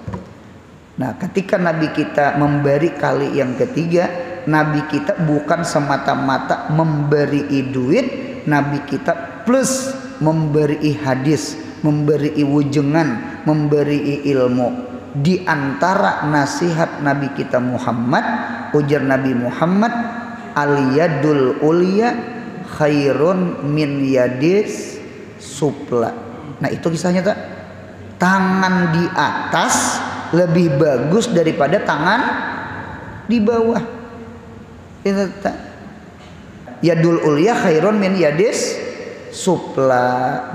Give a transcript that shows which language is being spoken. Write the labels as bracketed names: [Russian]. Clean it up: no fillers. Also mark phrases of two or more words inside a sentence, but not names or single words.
[Banjar] Nah ketika Nabi kita memberi kali yang ketiga, Nabi kita bukan semata-mata memberi duit, Nabi kita plus memberi hadis, memberi wujengan, memberi ilmu. Di antara nasihat Nabi kita Muhammad, ujar Nabi Muhammad, [Arabic] اليد العليا خير من اليد السفلى. [Banjar] Nah itu kisahnya tak? Tangan di atas lebih bagus daripada tangan di bawah. Itu tak? [Arabic] اليد العليا خير من اليد السفلى.